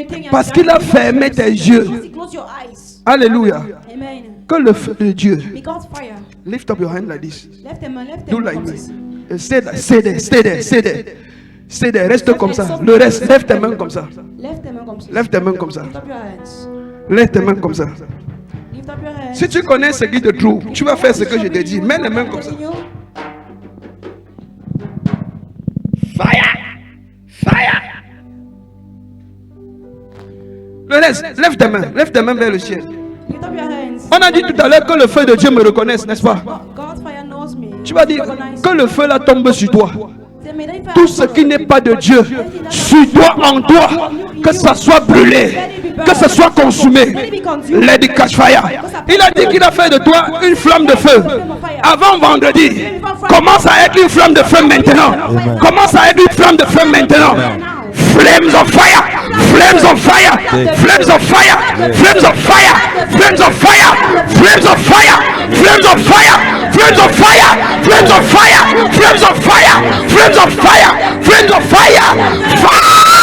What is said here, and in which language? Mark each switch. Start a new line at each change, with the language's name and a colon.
French: Parce qu'il a fermé tes yeux. Alléluia. Que le feu de Dieu.
English: Lift up your hand like this. Do like this. Stay there, stay there, stay there, stay there. Stay there,
French: reste comme ça. Le reste, lève tes mains comme ça. Lève tes mains comme ça. Lève tes mains comme ça. Si tu connais ce qui te trouve, tu vas faire ce que je te dis. Mets les mains comme ça.
English: Fire! Fire!
French: Le reste, lève tes mains vers le ciel. On a dit tout à l'heure que le feu de Dieu me reconnaisse, n'est-ce pas? Tu vas dire que le feu là tombe sur toi. Tout ce qui n'est pas de Dieu, sur toi, en toi, que ça soit brûlé, que ça soit consumé.
English: Let it catch fire.
French: Il a dit qu'il a fait de toi une flamme de feu. Avant vendredi, commence à être une flamme de feu maintenant. Commence à être une flamme de feu maintenant.
English: Flames of fire, flames of fire, flames of fire, flames of fire, flames of fire, flames of fire, flames of fire, flames of fire, flames of fire, flames of fire, flames of fire, flames of fire, fire.